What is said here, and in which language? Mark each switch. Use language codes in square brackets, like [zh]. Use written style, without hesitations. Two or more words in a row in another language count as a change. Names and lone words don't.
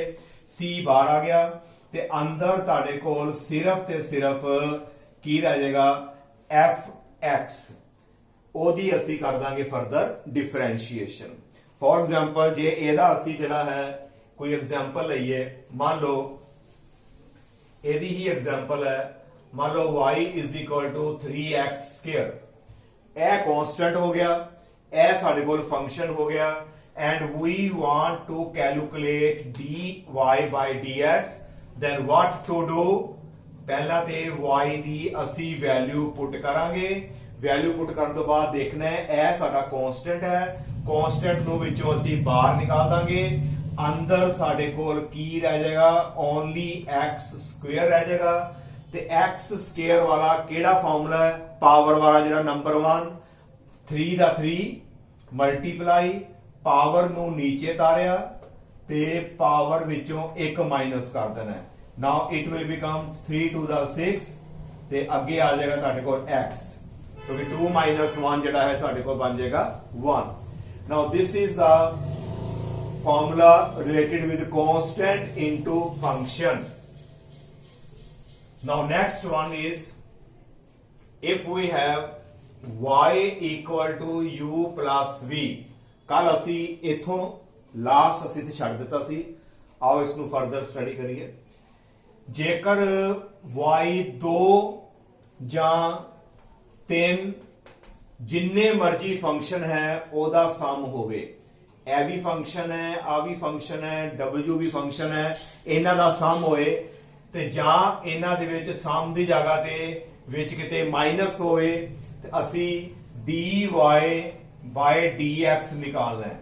[pa] c ਬਾਹਰ ਆ ਗਿਆ ਤੇ ਅੰਦਰ ਤੁਹਾਡੇ ਕੋਲ ਸਿਰਫ ਤੇ ਸਿਰਫ ਕੀ ਰਹਿ ਜਾਏਗਾ, fx, ਉਹਦੀ ਅਸੀਂ ਕਰ ਦਾਂਗੇ [en] further differentiation. for example [pa] ਜੇ ਇਹਦਾ ਅਸੀਂ ਜਿਹੜਾ ਹੈ ਕੋਈ ਐਗਜ਼ਾਮਪਲ ਲਈਏ, ਮੰਨ ਲਓ ਇਹਦੀ ਹੀ ਐਗਜ਼ਾਮਪਲ ਹੈ, ਮੰਨ ਲਓ [en] y is equal to 3x square, [pa] ਇਹ ਕਾਂਸਟੈਂਟ ਹੋ ਗਿਆ, ਇਹ ਸਾਡੇ ਕੋਲ ਫੰਕਸ਼ਨ ਹੋ ਗਿਆ, [en] and we want to calculate dy by dx, then what to do? [pa] ਪਹਿਲਾਂ ਤੇ y ਦੀ ਅਸੀਂ [en] value put [pa] ਕਰਾਂਗੇ, [en] value put [pa] ਕਰਨ ਤੋਂ ਬਾਅਦ ਦੇਖਣਾ ਹੈ ਇਹ ਸਾਡਾ ਕਾਂਸਟੈਂਟ ਹੈ, ਕਾਂਸਟੈਂਟ ਨੂੰ ਵਿੱਚੋਂ ਅਸੀਂ ਬਾਹਰ ਨਿਕਾਲ ਦਾਂਗੇ, ਅੰਦਰ ਸਾਡੇ ਕੋਲ ਕੀ ਰਹਿ ਜਾਏਗਾ, [en] only x square [pa] ਰਹਿ ਜਾਏਗਾ। ਤੇ x ਸਕੁਅਰ ਵਾਲਾ ਕਿਹੜਾ ਫਾਰਮੂਲਾ ਹੈ, ਪਾਵਰ ਵਾਲਾ ਜਿਹੜਾ ਨੰਬਰ 1, 3 ਦਾ 3 ਮਲਟੀਪਲਾਈ, ਪਾਵਰ ਨੂੰ ਨੀਚੇ ਤਾਰਿਆ ਤੇ ਪਾਵਰ ਵਿੱਚੋਂ ਇੱਕ ਮਾਈਨਸ ਕਰ ਦੇਣਾ ਹੈ। [en] now it will become 3 to the 6, [pa] ਤੇ ਅੱਗੇ ਆ ਜਾਏਗਾ ਤੁਹਾਡੇ ਕੋਲ x, ਕਿਉਂਕਿ 2 minus 1 ਜਿਹੜਾ ਹੈ ਸਾਡੇ ਕੋਲ ਬਣ ਜਾਏਗਾ 1। [en] now this is the formula related with constant into function. Now next one is, if we have y equal to u plus v, [pa] ਕੱਲ ਅਸੀਂ ਇਥੋਂ ਲਾਸਟ ਅਸੀਂ ਤੇ ਛੱਡ ਦਿੱਤਾ ਸੀ, ਆਓ ਇਸ ਨੂੰ [en] further study [pa] ਕਰੀਏ। ਜੇਕਰ y 2 ਜਾਂ 3 ਜਿੰਨੇ ਮਰਜ਼ੀ ਫੰਕਸ਼ਨ ਹੈ ਉਹਦਾ ਸਮ ਹੋਵੇ, ਇਹ ਵੀ ਫੰਕਸ਼ਨ ਹੈ, ਆ ਵੀ ਫੰਕਸ਼ਨ ਹੈ, w ਵੀ ਫੰਕਸ਼ਨ ਹੈ, ਇਹਨਾਂ ਦਾ ਸਮ ਹੋਏ, ਤੇ ਜਾਂ ਇਹਨਾਂ ਦੇ ਵਿੱਚ ਸਮ ਦੀ ਜਗ੍ਹਾ ਤੇ ਵਿੱਚ ਕਿਤੇ ਮਾਈਨਸ ਹੋਵੇ, ਤੇ ਅਸੀਂ [en] dy by dx [pa] ਨਿਕਾਲਣਾ ਹੈ।